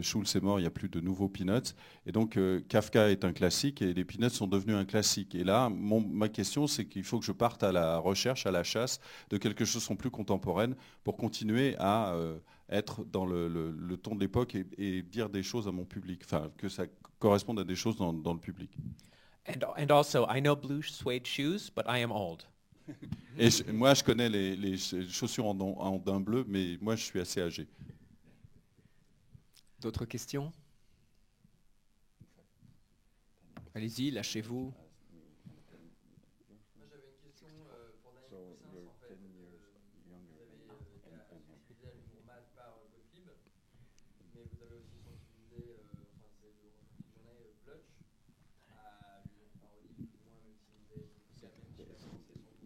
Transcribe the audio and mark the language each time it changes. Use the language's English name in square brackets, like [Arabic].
[French] Schulz est mort, il n'y a plus de nouveaux Peanuts. Et donc, Kafka est un classique et les Peanuts sont devenus un classique. Et là, ma question, c'est qu'il faut que je parte à la recherche, à la chasse de quelque chose de plus contemporaine pour continuer à être dans le ton de l'époque et dire des choses à mon public, enfin, que ça corresponde à des choses dans le public. [English] And also, I know blue suede shoes, but I am old. [French] Et moi, je connais les chaussures en daim bleu, mais moi, je suis assez âgé. D'autres questions? Allez-y, lâchez-vous. Moi, j'avais une question pour Daniel Coussins, en fait. Vous avez utilisé l'humour mal par Gottlieb, mais vous avez aussi sensibilisé, c'est le journée Blutch à l'humour parodie, plus ou moins, même si vous avez poussé à la même différence et surtout.